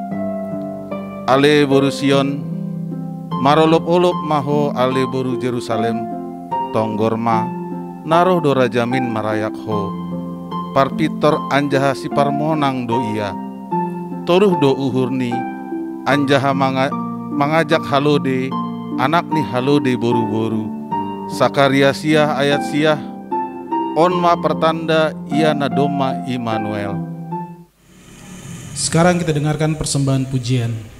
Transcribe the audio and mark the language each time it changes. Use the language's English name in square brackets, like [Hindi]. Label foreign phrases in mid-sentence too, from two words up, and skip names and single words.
[Batak Simalungun] Ale boru Sion, marolop-olop maho ale boru Jerusalem, tonggorma, naroh do rajamin marayak ho, parpitor anjaha si parmonang do iya, toruh do uhurni, anjaha mangajak halode, anak ni halode boru-boru, Sakaria siah ayat siah, onma pertanda ia nadoma Immanuel. [Indonesian] Sekarang kita dengarkan persembahan pujian.